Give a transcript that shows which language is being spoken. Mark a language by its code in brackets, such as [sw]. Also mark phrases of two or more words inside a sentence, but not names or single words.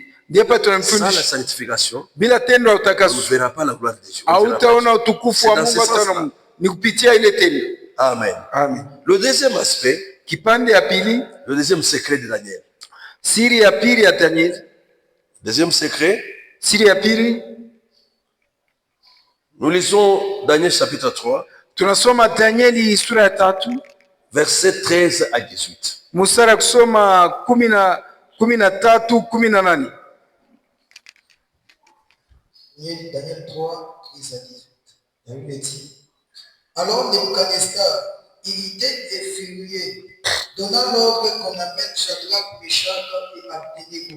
[fr] sans la sanctification, [sw] bila tendo utakaso, [fr] on ne verra pas la gloire de Dieu. [sw] Hautaona utukufu wa Mungu hata Mungu. Ni kupitia ile tendo. Amen. Amen. [fr] Le deuxième aspect, [sw] kipande ya pili, [fr] le deuxième secret de Daniel. [sw] Siri ya pili ya Daniel. [fr] Deuxième secret, [sw] siri ya pili. [fr] Nous lisons Daniel chapitre 3. [sw] Tunasoma Danieli sura ya 3, [fr] verset 13 à 18. [sw] Mstari kusoma 13, 18. [fr] Daniel 3, 13 à 18. La Bible dit: alors Nebuchadnezzar, irrité et furieux, donna l'ordre qu'on amène Shadrach, Meshach et Abednego.